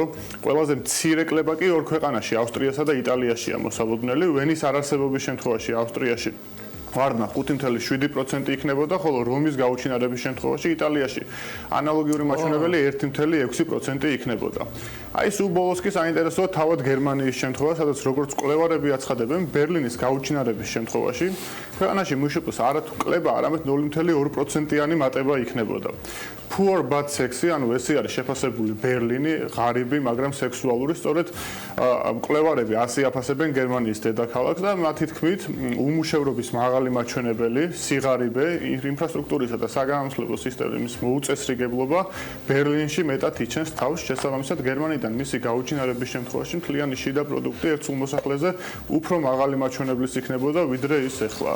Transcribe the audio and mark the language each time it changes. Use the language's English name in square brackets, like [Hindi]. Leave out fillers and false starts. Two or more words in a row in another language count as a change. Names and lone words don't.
[Georgian] ყველაზე მცირე კლება კი ორ ქვეყანაში, ავსტრიასა და იტალიაშია მოსალოდნელი, ვენის არარსებობის შემთხვევაში ავსტრიაში ვარდნა 5.7% იქნებოდა, ხოლო რომის გაუჩინარების შემთხვევაში იტალიაში ანალოგიური მაჩვენებელი 1.6% იქნებოდა. აი სულ ბოლოს კი საინტერესოა თავად გერმანიის შემთხვევა, სადაც როგორც კვლევარები აცხადებენ, ბერლინის გაუჩინარების შემთხვევაში ქვეყანაში მშპ-ს არათუ კლება, არამედ 0.2%-იანი მატება იქნებოდა. [English] Poor but sexy, [Georgian] ანუ ესე არის შეფასებული ბერლინი, ღარიბი, მაგრამ სექსუალური, სწორედ კვლევარები ასე აფასებენ გერმანიის დედაქალაქს და მათი თქმით, უმუშევრობის მაღალი მაჩვენებელი, სიღარიბე, ინფრასტრუქტურისა და საგანმანათლებლო სისტემის მოუწესრიგებლობა ბერლინში მეტად იჩენს თავს, შესაბამისად გერმანიდან მისი გაუჩინარების შემთხვევაში მთლიანი შიდა პროდუქტი ერთ სულ მოსახლეზე უფრო მაღალი მაჩვენებლის იქნებოდა, ვიდრე ის ეხლაა.